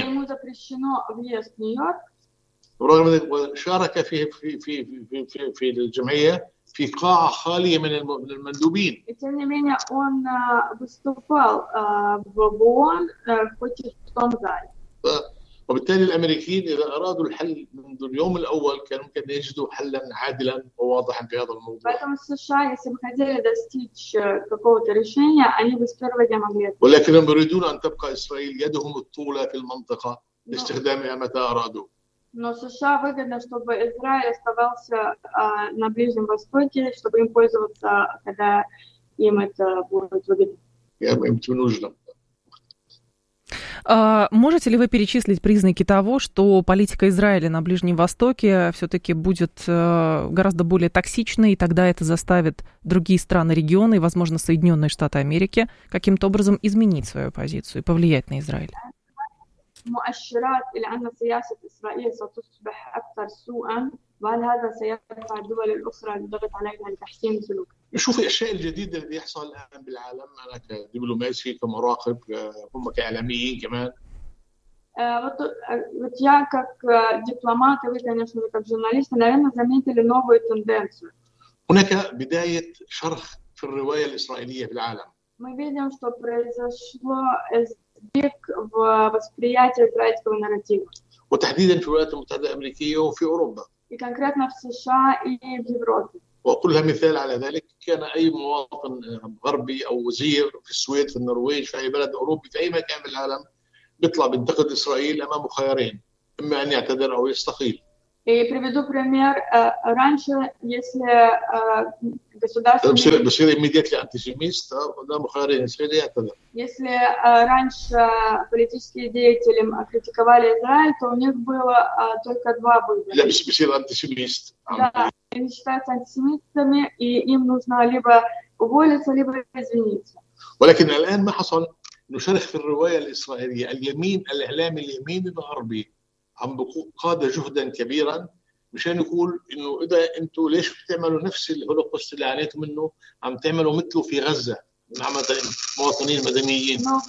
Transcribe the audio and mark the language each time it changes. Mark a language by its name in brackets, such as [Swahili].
[Russian] Также ему запрещено въезд в Нью-Йорк. [Arabic] رغم ذلك شارك في في في في في في الجمعية في قاعة خالية من المندوبين. [Russian] И тем не менее он выступал в ООН хоть и в том зале. [Arabic] وبالتالي الأمريكيين إذا أرادوا الحل منذ اليوم الأول كان ممكن يجدوا حلا عادلا وواضحا في هذا الموضوع. [Russian] поэтому США если бы хотели достичь какого-то решения они бы с первого дня могли. [Arabic] ولكن يريدون أن تبقى إسرائيل يدهم الطولة في المنطقة لاستخدامها متى أرادوا. [Russian] но США выгодно чтобы Израиль оставался на Ближнем Востоке чтобы им пользоваться когда им это будет выгодно. им это нужно. Можете ли вы перечислить признаки того, что политика Израиля на Ближнем Востоке все-таки будет гораздо более токсичной, и тогда это заставит другие страны региона и, возможно, Соединенные Штаты Америки каким-то образом изменить свою позицию и повлиять на Израиль? [Arabic] شوف الأشياء الجديدة اللي بيحصل الآن بالعالم أنا كدبلوماسي كمراقب هم كإعلاميين كمان. [Russian] Вот я как дипломат и вы конечно вы как журналисты наверное заметили новую тенденцию. [Arabic] هناك بداية شرخ في الرواية الإسرائيلية في العالم. [Russian] Мы видим, что произошло сдвиг в восприятии израильского нарратива. [Arabic] وتحديدا في الولايات المتحدة الأمريكية وفي أوروبا. [Russian] и конкретно в США и в Европе. [Arabic] وكلها مثال على ذلك كان أي مواطن غربي أو وزير في السويد في النرويج في أي بلد أوروبي في أي مكان في العالم بيطلع بينتقد إسرائيل أمامه خيارين إما أن يعتذر أو يستقيل. [Russian] И приведу пример. Раньше, если государственные... Если раньше политические деятели критиковали Израиль, то у них было только два выбора. Да, они считаются антисемитами, и им нужно либо уволиться, либо извиниться. [Arabic] ولكن الآن ما حصل نشرح في الرواية الإسرائيلية اليمين الإعلام اليمين الغربي عم قاد جهدا كبيرا مشان يقول انه اذا انتم ليش بتعملوا نفس الهولوكوست اللي عانيتوا منه عم تعملوا مثله في غزه مع مواطنين مدنيين.